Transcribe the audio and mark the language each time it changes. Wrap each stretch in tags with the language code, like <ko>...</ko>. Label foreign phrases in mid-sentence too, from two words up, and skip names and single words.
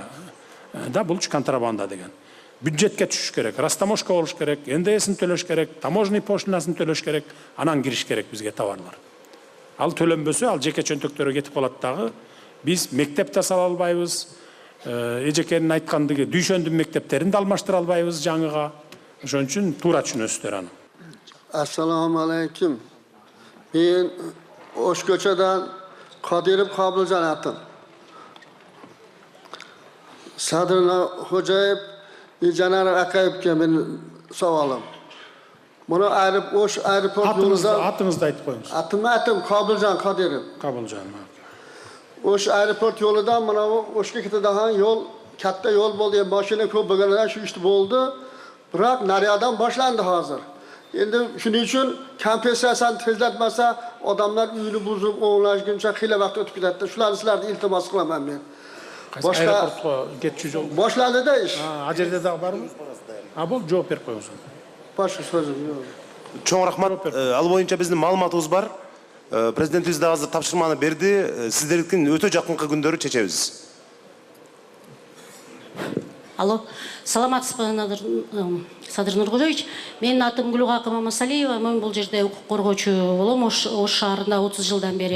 <ky>Да бул контрабанда деген. Бюджетке түшүш керек, растаможка болуш керек, НДСин төлөш керек, таможенный пошлинасын төлөш керек, анан кириш керек бизге товарлар. Ал төлөнбөсө, ал жеке чөнтөктөргө кетип калат дагы. Биз мектеп да сала албайбыз. Эжекенин айткандыгы дүйшөндүн мектептерин да алмаштыра албайбыз жаңыга. Ошон үчүн туура түшүнөсүздөр аны.</ky> <uz>Assalomu alaykum. Men O'shko'chadan Qodirov Qobiljon atim. Sadrullo Xo'jayev Janar Aqayevga men savolim. Buni O'sh aeroport yo'lida</uz> <ky>Atыңызды айтып коюңуз.</ky> <uz>Atim Qobiljon Qodirov. Qobiljon. O'sh aeroport yo'lidan mana O'shga ketadigan yo'l katta yo'l bo'ldi. Mashina ko'p bo'lganidan shu ishni bo'ldi. Biroq naryoqdan boshlandi hozir. Endi shuning uchun kompensatsiyani tezlatmasa, odamlar uyini buzib, o'nlashguncha xila vaqt o'tib ketadi. Shularni sizlarga iltimos qilaman men. Boshqa aeroportga</uz> <ky>ketчү жол.</ky> <uz>Boshlandida ish.</uz> <ky>А жерде дагы барбы? А бул жооп берип коюңуз.</ky> <uz>Boshqa so'zim yo'q.</uz> <ky>Чоң рахмат. Ал боюнча биздин маалыматыбыз бар. Президентибиз да азыр тапшырманы берди. Сиздердин өтө жакынкы күндөрү чечебиз. Алло, саламатсызбы, Садыр Нургожевич. Менин атым Гүлгакы Мамасалиева, мен бул жерде укук коргоочу болом, Ош шаарында 30 жылдан бери.</ky>